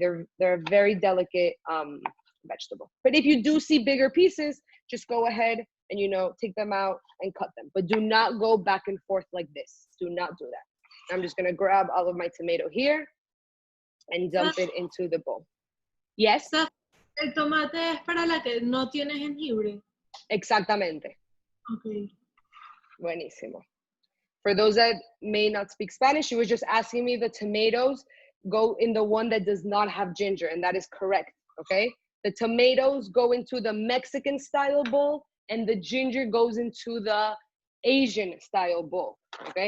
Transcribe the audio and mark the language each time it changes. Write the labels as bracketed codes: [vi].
[en] They're a very delicate vegetable. But if you do see bigger pieces, just go ahead and, you know, take them out and cut them. But do not go back and forth like this. Do not do that. I'm just gonna grab all of my tomato here and dump it into the bowl. Yes? [es] El tomate es para la que no tiene jengibre. Exactamente. [en] Okay. [es] Buenísimo. [en] For those that may not speak Spanish, she was just asking me the tomatoes go in the one that does not have ginger, and that is correct, okay? The tomatoes go into the Mexican style bowl and the ginger goes into the Asian style bowl, okay?